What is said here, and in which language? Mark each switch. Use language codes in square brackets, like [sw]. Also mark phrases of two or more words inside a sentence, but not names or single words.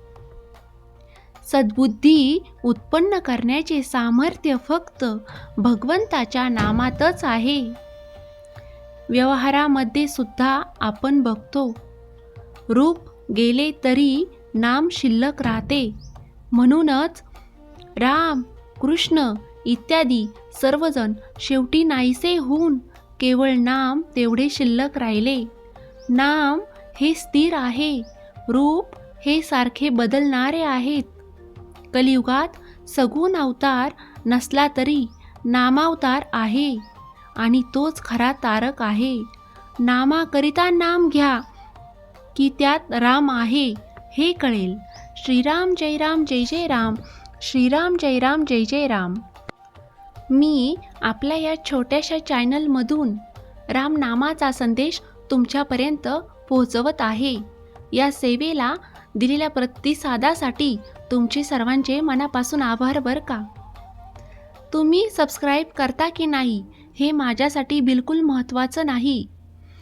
[mr] सद्बुद्धी उत्पन्न करण्याचे सामर्थ्य फक्त भगवंताच्या नामातच आहे. व्यवहारामध्ये सुद्धा आपण बघतो, रूप गेले तरी नाम शिल्लक राहते. म्हणूनच राम, कृष्ण इत्यादी सर्वजण शेवटी नाहीसे होऊन केवळ नाम तेवढे शिल्लक राहिले. नाम हे स्थिर आहे, रूप हे सारखे बदलणारे आहेत. कलियुगात सगुण अवतार नसला तरी नामावतार आहे आणि तोच खरा तारक आहे. नामाकरिता नाम घ्या की त्यात राम आहे हे कळेल. श्रीराम जय राम जय जय राम, श्रीराम जय राम जय जय राम. मी आपल्या या छोट्याशा चॅनलमधून रामनामाचा संदेश तुमच्यापर्यंत पोहोचवत आहे. या सेवेला दिलेल्या प्रतिसादासाठी तुमचे सर्वांचे मनापासून आभार बरं का. तुम्ही सबस्क्राईब करता की नाही हे माझ्यासाठी बिलकुल महत्त्वाचं नाही.